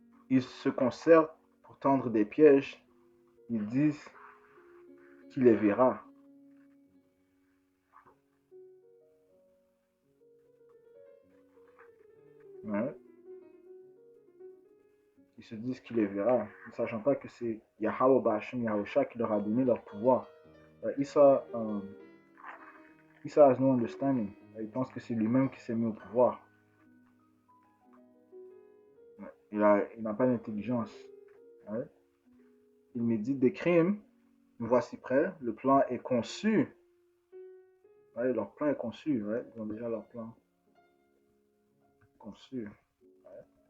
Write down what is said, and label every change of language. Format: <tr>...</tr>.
<fr>Ils se concertent pour tendre des pièges. Ils disent qu'il les verra. Ouais. Ils se disent qu'il les verra, ne sachant pas que c'est Yahweh Ba'ashem Yahusha qui leur a donné leur pouvoir.</fr> <en>Issa has no understanding.</en> <fr>Il pense que c'est lui-même qui s'est mis au pouvoir. Il n'a pas d'intelligence. Ouais. Il médite des crimes. Nous voici prêts. Le plan est conçu. Ouais, leur plan est conçu. Ouais. Ils ont déjà leur plan conçu. Ouais.</fr>